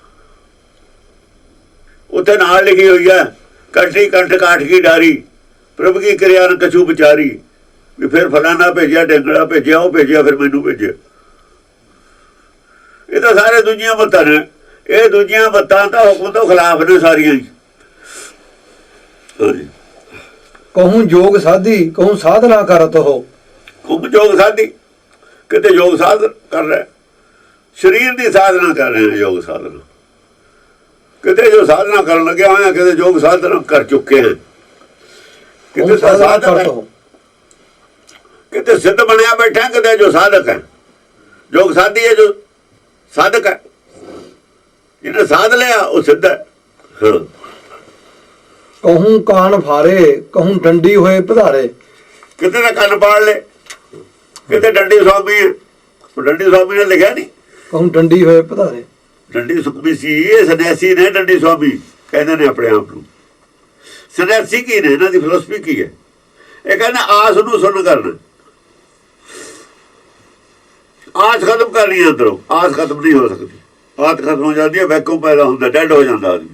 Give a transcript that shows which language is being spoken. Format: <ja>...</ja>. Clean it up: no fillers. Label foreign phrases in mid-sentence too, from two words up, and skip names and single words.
<pa>ਉੱਥੇ ਨਾਲ ਲਿਖੀ ਹੋਈ ਹੈ</pa> <hi>कंठी कंठ काठ की डारी, प्रभ की किरिया न कछू विचारी।</hi> <pa>ਵੀ ਫਿਰ ਫਲਾਣਾ ਭੇਜਿਆ, ਢੇਂਗੜਾ ਭੇਜਿਆ, ਉਹ ਭੇਜਿਆ, ਫਿਰ ਮੈਨੂੰ ਭੇਜਿਆ। ਇਹ ਤਾਂ ਸਾਰੇ ਦੂਜੀਆਂ ਮੱਤਾਂ ਨੇ। ਇਹ ਦੂਜੀਆਂ ਮੱਤਾਂ ਤਾਂ ਹੁਕਮ ਤੋਂ ਖਿਲਾਫ ਨੇ ਸਾਰੀਆਂ ਹੀ।</pa> <hi>कहूँ जोग साधी कहूँ साधना करत हो।</hi> <pa>ਖੂਬ ਯੋਗ ਸਾਧੀ, ਕਿਤੇ ਯੋਗ ਸਾਧ ਕਰ ਰਿਹਾ, ਸਰੀਰ ਦੀ ਸਾਧਨਾ ਕਰ ਰਹੇ ਯੋਗ ਸਾਧਨਾ। ਕਿਤੇ ਜੋ ਸਾਧਨਾ ਕਰਨ ਲੱਗਿਆ ਹੋਇਆ, ਕਿਤੇ ਯੋਗ ਸਾਧਨਾ ਕਰ ਚੁੱਕੇ ਹਨ। ਕਿਤੇ ਸਾਧਕ, ਕਿਤੇ ਸਿੱਧ ਬਣਿਆ ਬੈਠਾ, ਕਿਤੇ ਜੋ ਸਾਧਕ ਹੈ। ਯੋਗ ਸਾਧੀ ਹੈ ਜੋ ਸਾਧਕ ਹੈ, ਜਿਹਨੇ ਸਾਧ ਲਿਆ ਉਹ ਸਿੱਧ ਹੈ। ਹਾਂ,</pa> <hi>कहूँ कान फारे कहूँ डंडी होए पधारे।</hi> <pa>ਕਿਤੇ ਤਾਂ ਕੰਨ ਪਾੜ ਲੈ, ਕਿਤੇ ਡੰਡੀ ਸਵਾਮੀ ਹੈ। ਡੰਡੀ ਸਵਾਮੀ ਨੇ ਲਿਖਿਆ ਨਹੀਂ,</pa> <hi>कहूँ डंडी होए पधारे।</hi> <pa>ਡੰਡੀ ਸੁਖਮੀ ਸੀ, ਇਹ ਸੰਨਿਆਸੀ ਨੇ ਡੰਡੀ ਸਵਾਮੀ ਕਹਿੰਦੇ ਨੇ ਆਪਣੇ ਆਪ ਨੂੰ। ਸੰਨਿਆਸੀ ਕੀ ਨੇ? ਇਹਨਾਂ ਦੀ ਫਿਲਾਸਫੀ ਕੀ ਹੈ? ਇਹ ਕਹਿੰਦੇ ਆਸ ਨੂੰ ਸੁਣ ਕਰਨਾ, ਆਸ ਖਤਮ ਕਰਨੀ ਅੰਦਰੋਂ। ਆਸ ਖਤਮ ਨਹੀਂ ਹੋ ਸਕਦੀ, ਆਸ ਖਤਮ ਹੋ ਜਾਂਦੀ ਹੈ, ਵੈਕੂਮ ਪੈਦਾ ਹੁੰਦਾ, ਡੈਡ ਹੋ ਜਾਂਦਾ ਆਦਮੀ।</pa>